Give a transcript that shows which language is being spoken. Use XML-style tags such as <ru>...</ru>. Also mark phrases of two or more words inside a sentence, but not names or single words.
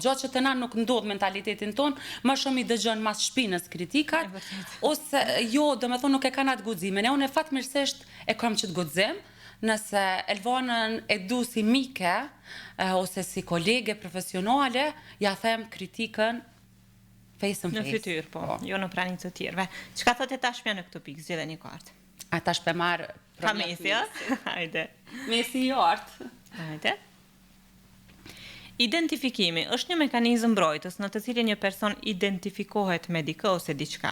<sq>Gjatë që të na nuk ndodh mentalitetin ton, më shumë I dëgjon mas shpinës kritikat, ose jo, domethënë nuk e kanë atë guximin. E unë fatmirësisht e kam që të guxim, nëse Elvanën e du si mike, ose si kolege profesionale, ja them kritikën</sq> <en>face to face.</en> <sq>Në fytyrë, po, jo në pranin të tjerëve. Çka thotë tashmja në këtë pikë, zgjedhë një kartë. A tash pe marr Ka mesi, ja? Hajde. Mesi I artë. Hajde. Identifikimi është një mekanizëm mbrojtës në të cilin një person identifikohet me dikë ose diçka.</sq>